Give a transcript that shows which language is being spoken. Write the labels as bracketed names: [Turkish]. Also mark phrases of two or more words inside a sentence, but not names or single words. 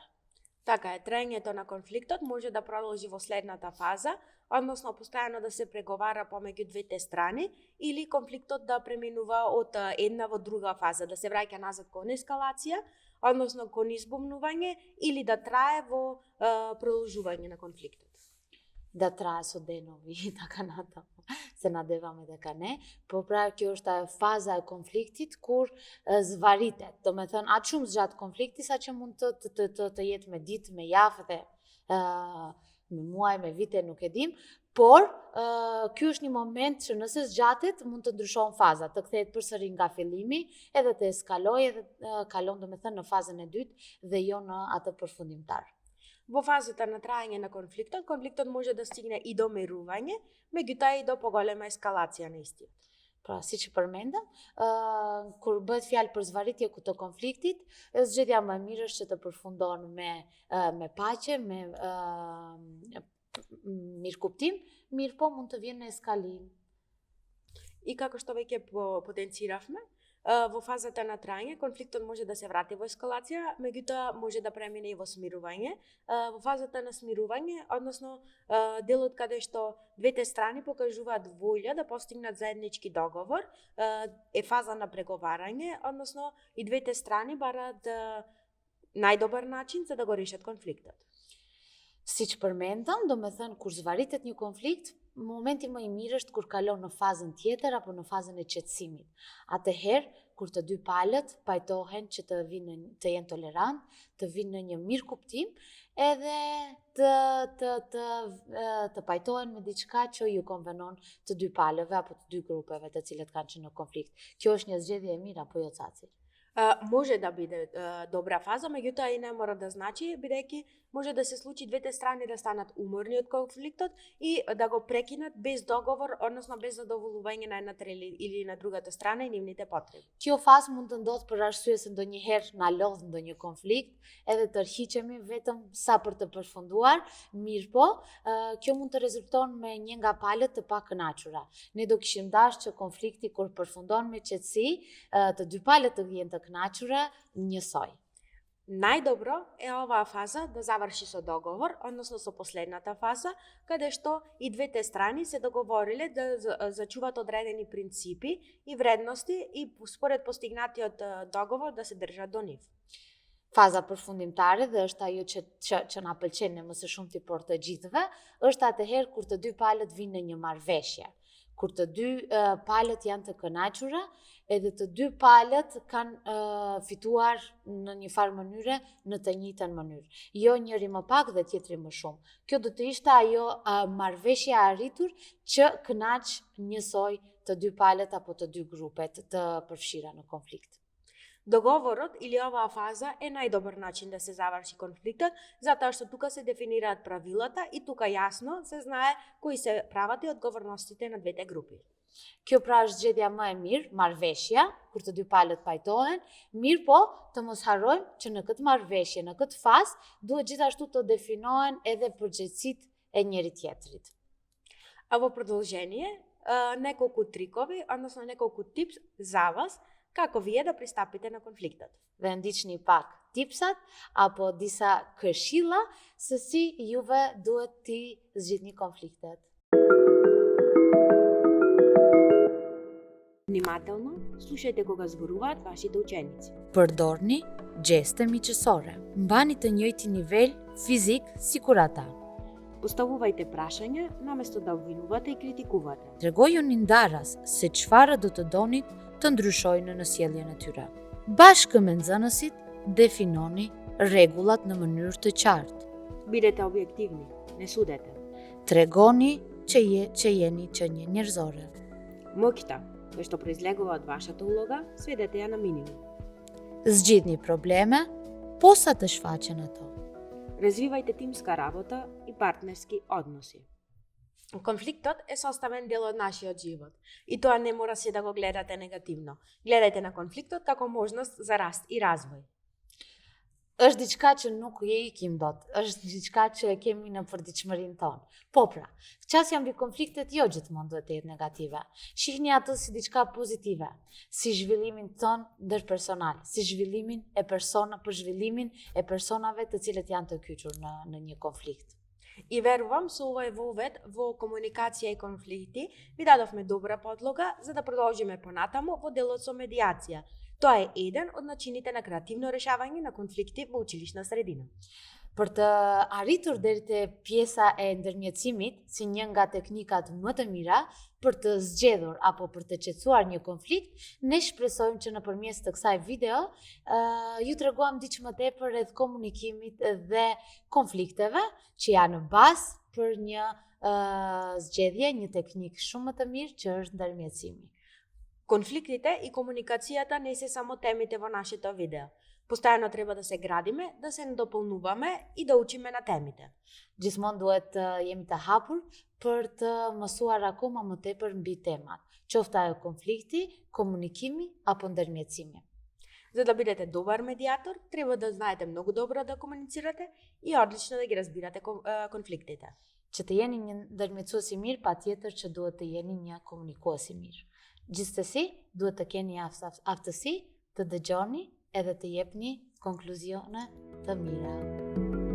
[Macedonian] Така е, траењето на конфликтот може да продолжи во следната фаза, односно постојано да се преговара помеѓу двете страни или конфликтот да преминува од една во друга фаза, да се враќа назад кон ескалација, односно кон избумнување или да трае во продолжување на конфликтот. Да трае со денови и така натаму. Се надеваме дека не, [Albanian] по прави kjo është faza e konfliktit kur zvaritet. Do me thënë, atë shumë zgjat konflikti sa që mund të jetë me ditë, me javë dhe me muaj, me vite, nuk e dim, por ky është një moment që nëse zgjatet mund të ndryshon faza, të kthehet përsëri nga fillimi, edhe të eskalojë edhe kalon do me thënë në fazën e dytë dhe jo në atë përfundimtar. [Macedonian] Во фазата на траење на конфликтот може да стигне и до мерување, меѓутоа и до поголема ескалација на истиот. [Albanian] Pra, si që përmenda, kur bëhet fjalë për zvaritje të konfliktit, zgjedhja më e mirë është që të përfundon me paqe, me mirëkuptim, mirë po mund të vjen në eskalim. [Macedonian] И како што веќе потенциравме, во фазата на траење, конфликтот може да се врати во ескалација, меѓутоа може да премине и во смирување. Во фазата на смирување, односно делот каде што двете страни покажуваат волја да постигнат заеднички договор, е фаза на преговарање, односно и двете страни бараат најдобар начин за да го решат конфликтот. [Albanian] Si që përmendëm, do me thënë, kur zvaritet një konflikt, momenti më i mirë është kur kalon në fazën tjetër apo në fazën e qetësimit. Atëherë, kur të dy palët pajtohen që të jenë tolerant, të vinë në një mirë kuptim, edhe të pajtohen me diçka që ju konvenon të dy palëve apo të dy grupeve të cilët kanë qenë në konflikt. Kjo është një zgjedhje e mirë apo jo, Caci? [Macedonian] Може да биде добра фаза, меѓутоа и не мора да значи, бидејќи може да се случи двете страни да станат уморни од конфликтот и да го прекинат без договор, односно без задоволување на едната или на другата страна и нивните потреби. [Albanian] Kjo fazë mund të ndodhë për arsye se ndonjëherë na lodh ndonjë konflikt, edhe të rhiqemi vetëm sa për të përfunduar, mirë po, kjo mund të rezulton me një nga palët të pakënaqura. Ne do kishim dashur që konflikti kur përfundon me qetësi, të dy palët të jenë të kënaqura njësoj. [Macedonian] Најдобро е оваа фаза да заврши со договор, односно со последната фаза, каде што и двете страни се договориле да зачуваат одредени принципи и вредности и според постигнатиот договор да се држат до нив. [Albanian] Faza përfundimtare dhe është ajo që na pëlqen më së shumti por të gjithëve, është atëherë kur të dy palët vinë në një marrëveshje. Kur të dy palët janë të kënaqura, edhe të dy palët kanë fituar në një farë mënyre në të njëjtën mënyrë. Jo njëri më pak dhe tjetri më shumë. Kjo do të ishte ajo marrëveshja e arritur që kënaq njësoj të dy palët apo të dy grupet të përfshira në konflikt. [Macedonian] Договорот или оваа фаза е најдобар начин да се заврши конфликтот, затоа што тука се дефинираат правилата и тука јасно се знае кои се правата и одговорностите на двете групи. [Albanian] Kjo pra është zgjedhja më e mirë, marrëveshja, kur të dy palët pajtohen, mirë po të mos harrojmë që në këtë marrëveshje, në këtë fazë, duhet gjithashtu të definohen edhe përgjegjësitë e njëri tjetrit. [Macedonian] А во продолжение, неколку трикови, односно неколку типс за вас, како вие да пристапите на конфликтот. [Albanian] Dhe ndiqni pak tipsat apo disa këshilla se si juve duhet t'i zgjidhni konfliktet. [Macedonian] Внимателно слушајте кога зборуваат вашите ученици. [Albanian] Përdorni gjeste miqësore. Mbani të njëjtin nivel fizik sikur ata. [Macedonian] Поставувајте прашања наместо да обвинувате и критикувате. [Albanian] Tregojuni ndaras se çfarë do të donit të ndryshojnë në sjelljen e tyre. Bashkë me nxënësit, definoni rregullat në mënyrë të qartë. [Macedonian] Бидете објективни, не судете. [Albanian] Тregoni që jeni që një njerëzore. [Macedonian] Моќта, која што произлегува од вашата улога, сведете ја на минимум. [Albanian] Zgjidhni probleme, posa të shfaqen ato. [Macedonian] Развивајте тимска работа и партнерски односи. Конфликтот е составен дел од нашиот живот и тоа не мора се да го гледате негативно. Гледајте на конфликтот како можност за раст и развој. [Albanian] Është diçka që nuk je ikim dot, është diçka që e kemi në përditshmërinë tonë. Po pra, qasja mbi konfliktet jo gjithmonë duhet të jetë negative. Shihni atë si diçka pozitive, si zhvillimin ton ndërpersonal, si zhvillimin e për zhvillimin e personave të cilët janë të kyçur në një konflikt. [Macedonian] И верувам со овој вовед во комуникација и конфликти ви дадовме добра подлога за да продолжиме понатаму во делот со медиација. Тоа е еден од начините на креативно решавање на конфликти во училишна средина. [Albanian] Për të arritur deri te pjesa e ndërmjetësimit si një nga teknikat më të mira për të zgjedhur apo për të qetësuar një konflikt, ne shpresojmë që nëpërmjet të kësaj video ju treguam diç më tepër rreth komunikimit dhe konflikteve që janë bazë për një zgjedhje, një teknik shumë më të mirë që është ndërmjetësimi. [Macedonian] Конфликтите и комуникацијата не се само темите во нашето видео. Постојано треба да се градиме, да се надополнуваме и да учиме на темите. [Albanian] Gjithmonë duhet të jemi të hapur për të mësuar akoma më tepër mbi temat, qoftë ajo konflikti, komunikimi apo ndërmjetësimi. [Macedonian] За да бидете добар медиатор, треба да знаете многу добро да комуницирате и одлично да ги разбирате конфликтите. [Albanian] Që të jeni një ndërmjetësues i mirë, patjetër që duhet të jeni një komunikues i mirë. Gjithsesi, duhet të keni aftësi të dëgjoni edhe të jepni konkluzione të mira.